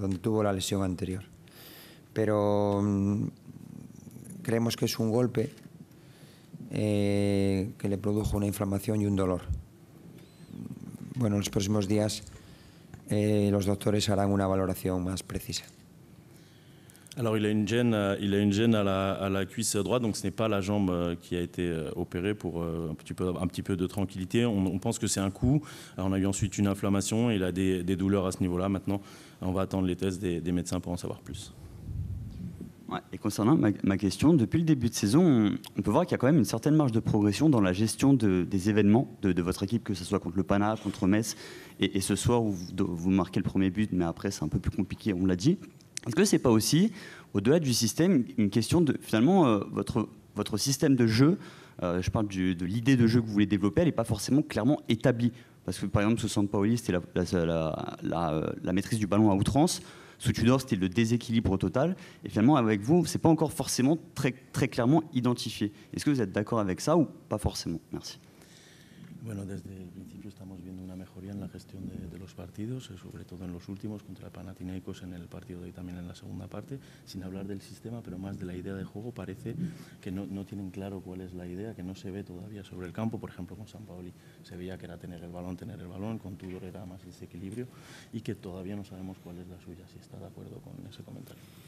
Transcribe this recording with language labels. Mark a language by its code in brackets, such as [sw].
[es] Donde tuvo la lesión anterior. Pero creemos que es un golpe que le produjo una inflamación y un dolor. Bueno, en los próximos días los doctores harán una valoración más precisa. [fr] Alors il a une gêne à la cuisse droite, donc ce n'est pas la jambe qui a été opérée pour un petit peu de tranquillité. On pense que c'est un coup. Alors, on a eu ensuite une inflammation, il a des douleurs à ce niveau-là. Maintenant, on va attendre les tests des médecins pour en savoir plus. Ouais, et concernant ma question, depuis le début de saison, on peut voir qu'il y a quand même une certaine marge de progression dans la gestion des événements de votre équipe, que ce soit contre le Pana, contre Metz, et ce soir où vous marquez le premier but, mais après c'est un peu plus compliqué, on l'a dit. Est-ce que c'est pas aussi, au-delà du système, une question de finalement votre système de jeu, je parle de l'idée de jeu que vous voulez développer, elle n'est pas forcément clairement établie. Parce que par exemple, sous Sampaoli, c'était la maîtrise du ballon à outrance. Sous Tudor, c'était le déséquilibre total. Et finalement, avec vous, ce n'est pas encore forcément très, très clairement identifié. Est-ce que vous êtes d'accord avec ça ou pas forcément? Merci. [es] Bueno, desde el principio estamos viendo una mejoría en la gestión de los partidos, sobre todo en los últimos, contra el Panathinaikos en el partido de hoy, también en la segunda parte, sin hablar del sistema, pero más de la idea de juego. Parece que no tienen claro cuál es la idea, que no se ve todavía sobre el campo. Por ejemplo, con Sampaoli se veía que era tener el balón, con Tudor era más ese equilibrio, y que todavía no sabemos cuál es la suya, si está de acuerdo con ese comentario.